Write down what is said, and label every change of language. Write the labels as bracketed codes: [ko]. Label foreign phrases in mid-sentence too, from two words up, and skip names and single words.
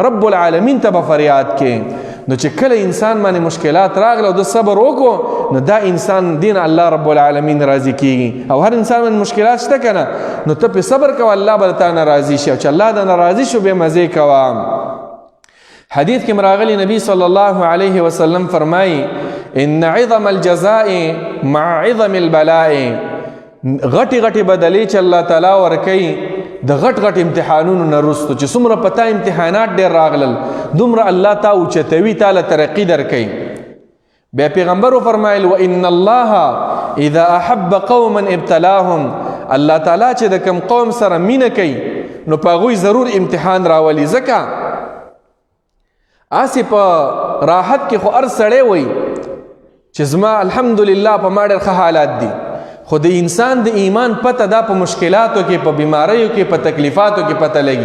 [ps] رب العالمین ته به فریاد کې. نو چې کله انسان باندې مشکلات راغله او د صبر وکړو نو دا انسان دین الله رب العالمین راضي کیږي. او هر انسان باندې مشکلات شته کنه، نو ته په صبر کوه الله به تا نه راضي شي، او چې الله د ناراضي شو به مزه کوه. حدیث کې راغلی نبی [ar] صلی الله علیه وسلم [ps] فرمایي [ar] ان عظم الجزاء مع عظم البلاء، [ps] غټي غټي بدلی چې الله تعالی ورکوي د غټ غټ امتحانونو نه وروسته چې څومره پتا امتحانات ډېر راغلل دومره الله تا اوچتوي، تعالی ترقي درکوي. بیا پیغمبر وفرمایل [ar] وان الله اذا احب قوما ابتلاهم، [ps] الله تعالی چې د کوم قوم سره مینه کوي نو په هغوی ضرور امتحان راولي. ځکه آسی په راحت کې خو هر سړی وایي چې زما الحمدلله په ما ډېر ښه حالات دي، خو د انسان د ایمان پته دا په مشکلاتو کې، په بیماریو کې، په تکلیفاتو کې پته لګي.